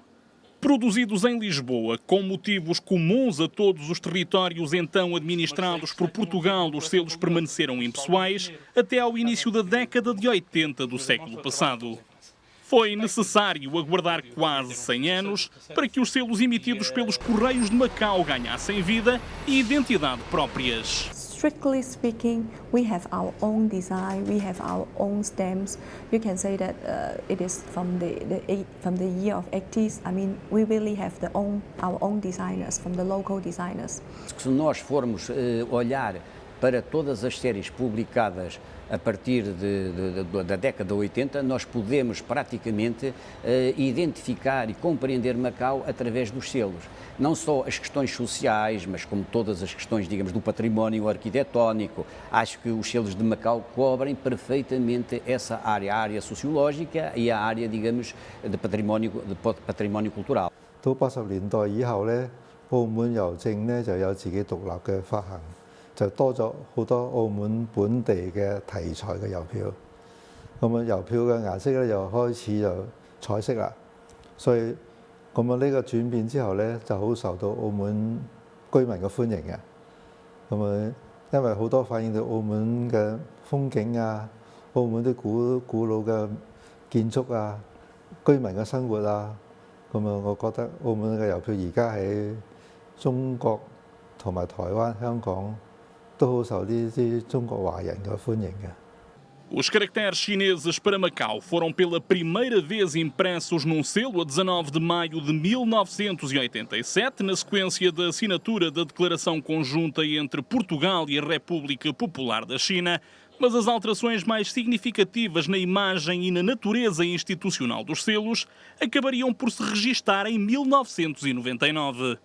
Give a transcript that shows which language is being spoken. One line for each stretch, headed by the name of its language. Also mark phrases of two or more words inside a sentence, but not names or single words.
Portuguese: Produzidos em Lisboa, com motivos comuns a todos os territórios então administrados por Portugal, os selos permaneceram impessoais até ao início da década de 80 do século passado. Foi necessário aguardar quase 100 anos para que os selos emitidos pelos Correios de Macau ganhassem vida e identidade próprias.
English: Strictly speaking, we have our own design, we have our own stamps. You can say that it is from the year of 80s. I mean, we really have our own designers, from the local designers.
Portuguese: Se nós formos olhar para todas as séries publicadas a partir da década de 80, nós podemos praticamente identificar e compreender Macau através dos selos. Não só as questões sociais, mas como todas as questões, digamos, do património arquitetónico. Acho que os selos de Macau cobrem perfeitamente essa área, a área sociológica e a área, digamos, de património cultural.
Cantonese: 到80年代以後咧，澳門郵政咧就有自己獨立嘅發行。就多咗好多澳門本地嘅題材嘅郵票，咁啊郵票嘅顏色咧又開始就彩色啦，所以咁啊呢個轉變之後咧就好受到澳門居民嘅歡迎嘅，咁啊因為好多反映到澳門嘅風景啊，澳門啲古老嘅建築啊，居民嘅生活啊，咁啊我覺得澳門嘅郵票而家喺中國同埋台灣、香港。
Portuguese: Os caracteres chineses para Macau foram pela primeira vez impressos num selo a 19 de maio de 1987, na sequência da assinatura da declaração conjunta entre Portugal e a República Popular da China, mas as alterações mais significativas na imagem e na natureza institucional dos selos acabariam por se registar em 1999.